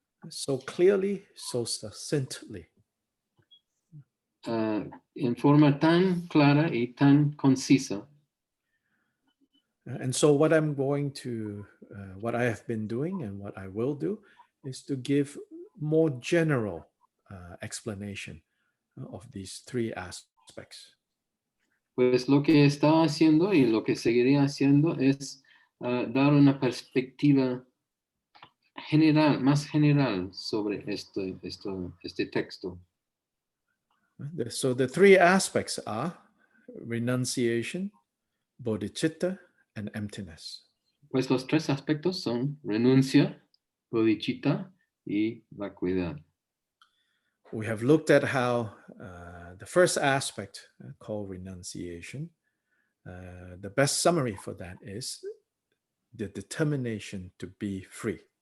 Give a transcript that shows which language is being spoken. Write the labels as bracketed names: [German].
[English] So clearly, so succinctly. [Spanish] En forma tan clara y tan concisa. [English] And so what I'm going to, what I have been doing and what I will do is to give more general explanation of these three aspects. [Spanish] Pues lo que estaba haciendo y lo que seguiría haciendo es dar una perspectiva general, más general sobre este texto. [English] So the three aspects are renunciation, bodhicitta, and emptiness. [Spanish] Pues los tres aspectos son renuncia, bodhichitta y vacuidad. [English] We have looked at how the first aspect, called renunciation, the best summary for that is the determination to be free.